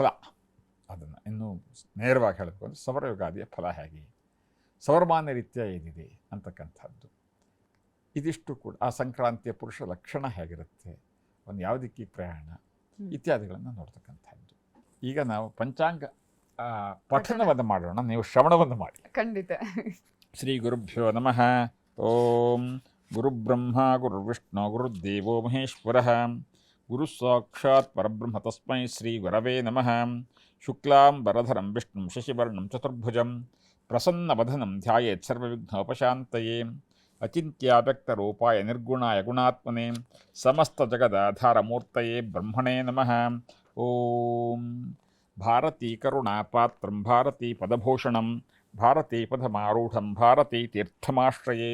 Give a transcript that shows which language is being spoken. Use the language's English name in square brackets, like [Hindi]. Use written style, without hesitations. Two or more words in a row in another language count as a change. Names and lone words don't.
[Kannada] ಅದನ್ನು ಇನ್ನೂ ನೇರವಾಗಿ ಹೇಳಬೇಕು ಅಂದರೆ ಸೌರ ಯುಗಾದಿಯ ಫಲ ಹೇಗೆ, ಸೌರಮಾನ್ಯ ರೀತ್ಯ ಏನಿದೆ ಅಂತಕ್ಕಂಥದ್ದು. ಇದಿಷ್ಟು ಕೂಡ ಆ ಸಂಕ್ರಾಂತಿಯ ಪುರುಷ ಲಕ್ಷಣ ಹೇಗಿರುತ್ತೆ, ಒಂದು ಯಾವುದಕ್ಕೆ ಪ್ರಯಾಣ ಇತ್ಯಾದಿಗಳನ್ನು ನೋಡ್ತಕ್ಕಂಥದ್ದು. ಈಗ ನಾವು ಪಂಚಾಂಗ ಪಠನವನ್ನು ಮಾಡೋಣ, ನೀವು ಶ್ರವಣವನ್ನು ಮಾಡಿ. ಖಂಡಿತ. [Sanskrit] ಶ್ರೀ ಗುರುಭ್ಯೋ ನಮಃ. ಓಂ ಗುರುಬ್ರಹ್ಮ ಗುರುರ್ವಿಷ್ಣು ಗುರುದೇವೋ ಮಹೇಶ್ವರಃ, ಗುರು ಸಾಕ್ಷಾತ್ ಪರಬ್ರಹ್ಮ ತಸ್ಮೈ ಶ್ರೀ ಗುರವೇ ನಮಃ. ಶುಕ್ಲಾಂ ವರಧರಂ ವಿಷ್ಣುಂ ಶಶಿವರ್ಣಂ ಚತುರ್ಭುಜಂ ಪ್ರಸನ್ನವದನಂ ಧ್ಯಾಯೇತ್ ಸರ್ವವಿಘ್ನೋಪಶಾಂತಯೇ. ಅಚಿಂತ್ಯಾವ್ಯಕ್ತರೂಪಾಯ ನಿರ್ಗುಣಾಯ ಗುಣಾತ್ಮನೆ ಸಮಸ್ತಜಗದಾಧಾರಮೂರ್ತಯೇ ಬ್ರಹ್ಮಣೇ ನಮಃ. ಓಂ ಭಾರತೀ ಕರುಣಾಪಾತ್ರಂ ಭಾರತೀ ಪದಭೂಷಣಂ ಭಾರತೀ ಪದಮಾರೂಢಂ ಭಾರತೀ ತೀರ್ಥಮಾಶ್ರಯೇ.